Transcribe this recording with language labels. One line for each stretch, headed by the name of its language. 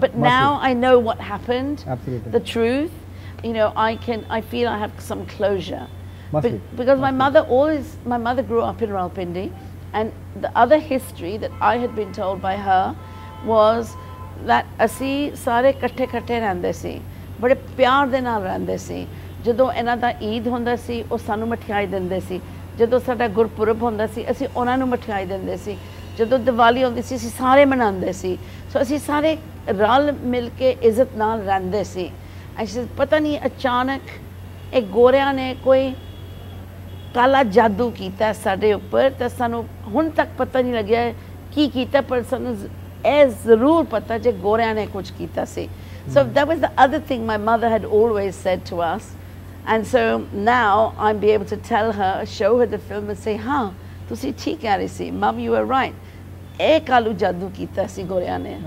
English: But now I know what happened, the truth. You know, I feel I have some closure. Because my mother grew up in Rawalpindi, and the other history that I had been told by her was that
Punjabi: ਅਸੀਂ ਸਾਰੇ ਇਕੱਠੇ ਇਕੱਠੇ ਰਹਿੰਦੇ ਸੀ, ਬੜੇ ਪਿਆਰ ਦੇ ਨਾਲ ਰਹਿੰਦੇ ਸੀ. ਜਦੋਂ ਇਹਨਾਂ ਦਾ ਈਦ ਹੁੰਦਾ ਸੀ ਉਹ ਸਾਨੂੰ ਮਠਿਆਈ ਦਿੰਦੇ ਸੀ, ਜਦੋਂ ਸਾਡਾ ਗੁਰਪੁਰਬ ਹੁੰਦਾ ਸੀ ਅਸੀਂ ਉਹਨਾਂ ਨੂੰ ਮਠਿਆਈ ਦਿੰਦੇ ਸੀ, ਜਦੋਂ ਦੀਵਾਲੀ ਹੁੰਦੀ ਸੀ ਅਸੀਂ ਸਾਰੇ ਮਨਾਉਂਦੇ ਸੀ. ਸੋ ਅਸੀਂ ਸਾਰੇ ਰਲ ਮਿਲ ਕੇ ਇੱਜ਼ਤ ਨਾਲ ਰਹਿੰਦੇ ਸੀ. ਅਸੀਂ ਪਤਾ ਨਹੀਂ ਅਚਾਨਕ ਇਹ ਗੋਰਿਆਂ ਨੇ ਕੋਈ ਕਾਲਾ ਜਾਦੂ ਕੀਤਾ ਸਾਡੇ ਉੱਪਰ, ਤਾਂ ਸਾਨੂੰ ਹੁਣ ਤੱਕ ਪਤਾ ਨਹੀਂ ਲੱਗਿਆ ਕੀ ਕੀਤਾ, ਪਰ ਸਾਨੂੰ ਇਹ ਜ਼ਰੂਰ ਪਤਾ ਜੇ ਗੋਰਿਆਂ ਨੇ ਕੁਝ ਕੀਤਾ ਸੀ.
English: So that was the other thing my mother had always said to us. And so now I'm be able to tell her, show her the film and say,
Punjabi: हाँ, तुसी ठीक कह रही सी,
English: Mom, you were right.
Punjabi: ए कालू जादू कीता सी गोरिया ने.